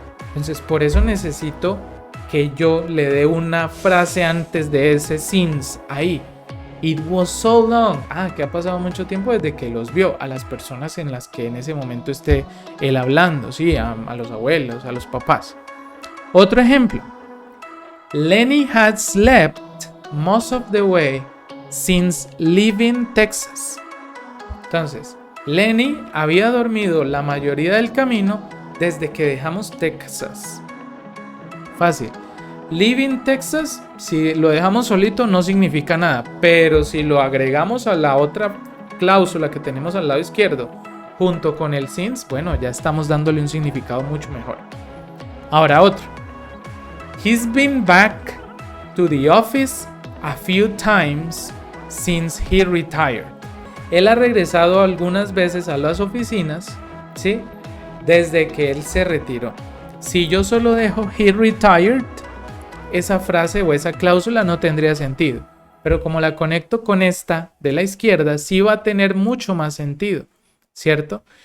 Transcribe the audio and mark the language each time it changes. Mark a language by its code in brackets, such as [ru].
[es] Entonces por eso necesito que yo le dé una frase antes de ese since ahí. [en] It was so long. [es] Que ha pasado mucho tiempo desde que los vio, a las personas en las que en ese momento esté él hablando, ¿sí? A los abuelos, a los papás. Otro ejemplo. [en] Lenny had slept most of the way since leaving Texas. [es] Entonces, Lenny había dormido la mayoría del camino desde que dejamos Texas. Fácil. [en] Leaving Texas, [es] si lo dejamos solito no significa nada, pero si lo agregamos a la otra cláusula que tenemos al lado izquierdo, junto con el since, bueno, ya estamos dándole un significado mucho mejor. Ahora otro. [en] He's been back to the office a few times since he retired. [es] Él ha regresado algunas veces a las oficinas, ¿sí? Desde que él se retiró. Si yo solo dejo [en] he retired, [es] esa frase o esa cláusula no tendría sentido. Pero como la conecto con esta de la izquierda, sí va a tener mucho más sentido, ¿cierto?